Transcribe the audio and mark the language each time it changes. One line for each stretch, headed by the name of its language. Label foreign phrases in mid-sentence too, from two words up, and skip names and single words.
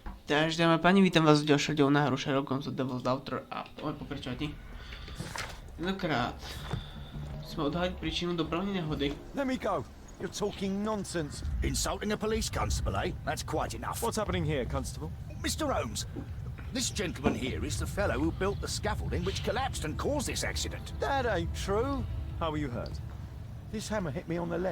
Slovak: Takže dámy a páni, vítam vás v ďalšom dielu na hru Sherlock Holmes a poďme pokračovať. Tentokrát sme odhaliť príčinu dopravnej nehody.
English: Let me go. You're talking nonsense. Insulting a police constable, eh? That's quite enough. What's happening here, Constable? Mr. Holmes, this gentleman here is the fellow who built the scaffolding which collapsed and caused this accident. That ain't true. How were you hurt? This hammer hit me on the leg.